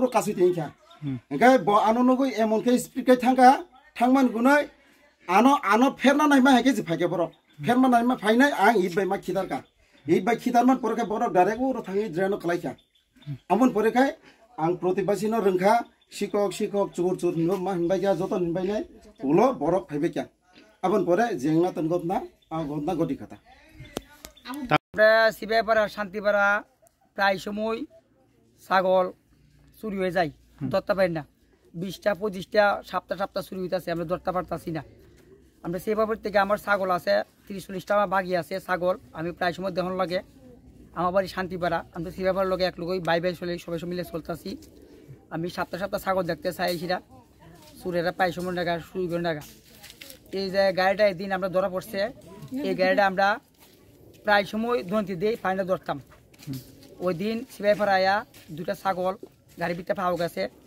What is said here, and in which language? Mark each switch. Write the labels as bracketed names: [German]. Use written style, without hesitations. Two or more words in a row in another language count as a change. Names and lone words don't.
[Kok Borok] कासै थैखा ओंखाय ब आननगो एमनके स्पिड कै थांगा थांमान गुनाय आनो फेरना नायमा हायके जे फायगे बर फेरना नायमा फायनाय आं इबाय मा खिदारका इबाय खिदारमान परेखाय बर डाइरेक्ट उर थाङै ड्रेन खलायखा आमन परेखाय आं प्रतिबासिनो रोंखा शिक्षक चुर नो मा हिनबाय जा जतन हिनबायनाय उलो बरक फायबाय क्या आबन परे जेंना तनगतना आ गतना गदि खाता [Bangla] আমরা শিবেপাড়া শান্তিপাড়া প্রায় সময় ছাগল চুরি হয়ে যায় ধরতে পারি না 20টা 25টা সপ্তাহ চুরি হইতাছে আমরা ধরতে পারতাছি না আমরা সেভাবে থেকে আমার ছাগল আছে 30-40টা বাগি আছে ছাগল আমি প্রায় সময় দেহন লাগে আমার বাড়ি শান্তিপাড়া আমরা শিবেপাড়ার লগে এক লগই বাই চলে সবাই মিলে চলতাছি আমি সপ্তাহ ছাগল দেখতে চাই সেটা চুরেরা প্রায় সময় টাকা চুরি করে টাকা এই যে গাড়িটা একদিন আমরা ধরা পড়ছে এই গাড়িটা আমরা প্রায় সময় ধনতি দিয়ে ফাইনা ধরতাম ওই দিন শিবাইপাড়া আয়া 2টা ছাগল গাড়ির ভিতরে পাওয়া গেছে